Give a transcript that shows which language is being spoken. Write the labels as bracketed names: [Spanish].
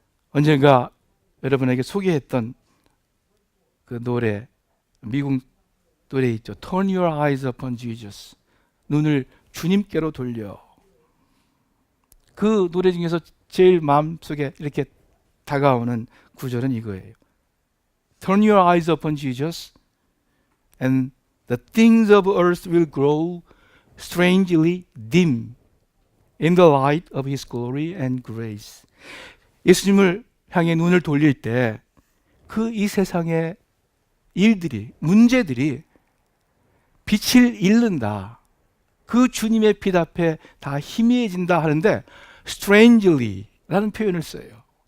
[Korean] 언젠가 여러분에게 소개했던 그 노래, 미국 노래 있죠. [English] Turn your eyes upon Jesus. [Korean] 눈을 주님께로 돌려. 그 노래 중에서 제일 마음속에 이렇게 다가오는 구절은 이거예요. [English] Turn your eyes upon Jesus and the things of earth will grow strangely dim in the light of His glory and grace. [Korean] 예수님을 향해 눈을 돌릴 때 그 이 세상의 일들이, 문제들이 빛을 잃는다. 그 주님의 빛 앞에 다 희미해진다 하는데 strangely 라는 표현을 써요.